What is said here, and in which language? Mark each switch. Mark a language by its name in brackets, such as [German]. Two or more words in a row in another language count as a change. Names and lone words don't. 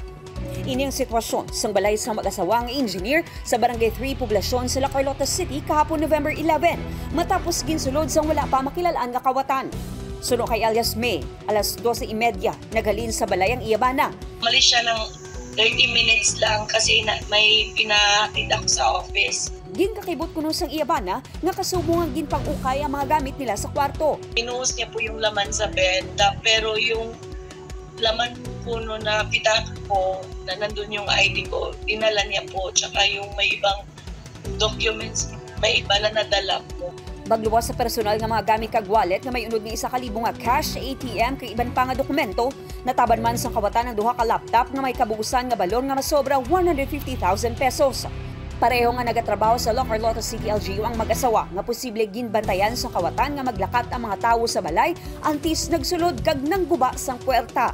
[Hiligaynon] Ini ang sitwasyon sang balay sa mag-asawa nga engineer sa Barangay 3 Poblasyon sa La Carlota City kahapon November 11 matapos ginsulod sang wala pa makilalaan nga kawatan. Suno kay Alias May, alas 12:30 naghalin sa balay ang iyabana. [Filipino] Malis siya ng 30 minutes lang kasi may pinahatid ako sa office. [Hiligaynon] Ginkakibot kuno sang iyabana nga kasubungan ginpang-ukay ang mga gamit nila sa kwarto. [Filipino] Pinuhos niya po yung laman sa bed, pero yung laman po no na pitak ko, na nandun yung ID ko, dinala niya po, tsaka yung may ibang documents, may iba na nadala po. [Hiligaynon] Bagluwas sa personal nga mga gamit kag wallet nga may unod nga 1,000 nga cash, ATM kay iban pa nga dokumento, nataban man sa kawatan ng duha ka laptop nga may kabuusan nga balon nga masobra 150,000 pesos. Pareho nga nagatrabaho sa La Carlota City LGU ang mag-asawa nga posible ginbantayan sa kawatan nga maglakat ang mga tawo sa balay antis nagsulod kag nangguba sang puwerta.